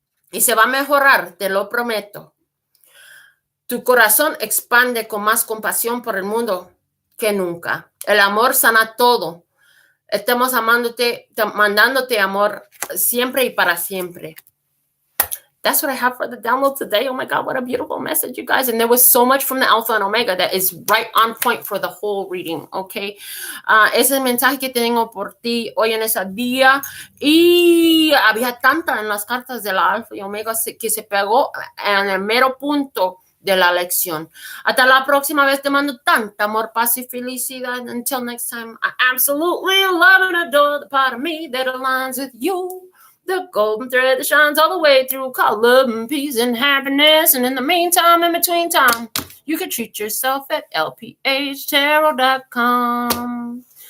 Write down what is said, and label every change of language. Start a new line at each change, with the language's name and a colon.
Spanish: Y se va a mejorar, te lo prometo. Tu corazón expande con más compasión por el mundo que nunca. El amor sana todo. Estamos amándote, mandándote amor siempre y para siempre.
English: That's what I have for the download today. Oh my God, what a beautiful message, you guys. And there was so much from the Alpha and Omega that is right on point for the whole reading, okay?
Spanish: Ese es el mensaje que tengo por ti hoy en ese día. Y había tanta en las cartas de la Alpha y Omega que se pegó en el mero punto de la lección. Hasta la próxima vez, te mando tanta amor, paz y felicidad.
English: Until next time, I absolutely love and adore the part of me that aligns with you. The golden thread that shines all the way through, called love and peace and happiness. And in the meantime, in between time, you can treat yourself at LPHtarot.com.